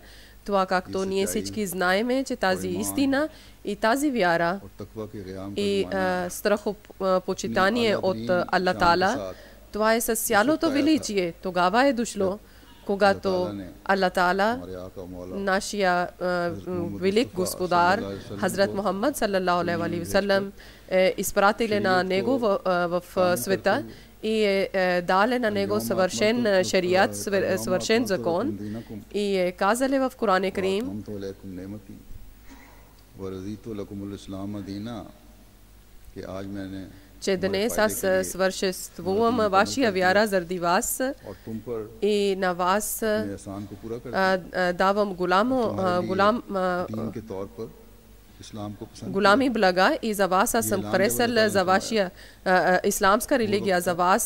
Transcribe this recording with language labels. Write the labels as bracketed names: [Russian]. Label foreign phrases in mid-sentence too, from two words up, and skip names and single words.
[Bulgarian] Това, както ние всички знаеме, че тази истина и тази вяра и страхопочитание от [Arabic] الله تعالى, [Bulgarian] това е с цялото величие. Тогава е дошло, когато [Arabic] الله تعالى, [Bulgarian] нашия велик господар, Хазрат Мухаммад [Arabic] صلى الله عليه وسلم, [Bulgarian] изпратили на него в света и е дали на него съвършен шариат, съвършен закон и е казали в [Arabic] قرآن كريم, [Bulgarian] че днес аз свършествувам вашия вяра заради вас и на вас давам голями блага и за вас аз съм харесал за вашия исламска религия за вас.